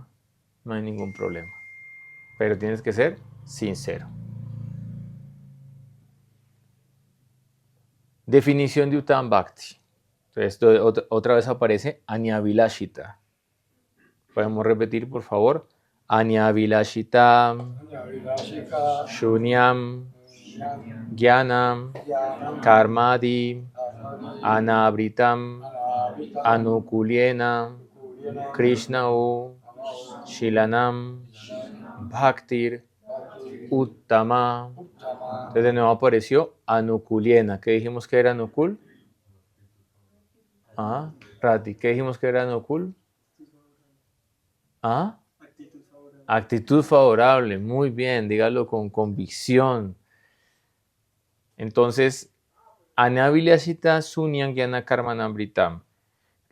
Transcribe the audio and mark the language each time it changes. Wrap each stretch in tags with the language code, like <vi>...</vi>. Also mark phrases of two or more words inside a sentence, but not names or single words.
<es>No hay ningún problema. Pero tienes que ser sincero. Definición de</es> <sa>उत्तम भक्ति.</sa> <es>Entonces, otra vez aparece Anyavilashita. Podemos repetir, por favor.</es> <sa>अन्याभिलाषिता शून्यं ज्ञानं कर्मादि अनावृतं आनुकूल्येन कृष्णानु शीलनं भक्तिर् उत्तमा.</sa> <es>Entonces de nuevo apareció Anukulyena. ¿Qué dijimos que era Anukul? Ah, Rati, ¿qué dijimos que era Anukul? Ah, actitud favorable. Muy bien, dígalo con convicción. Entonces,</es> <sa>अन्याभिलाषिता शून्यज्ञान कर्मानावृतम्.</sa>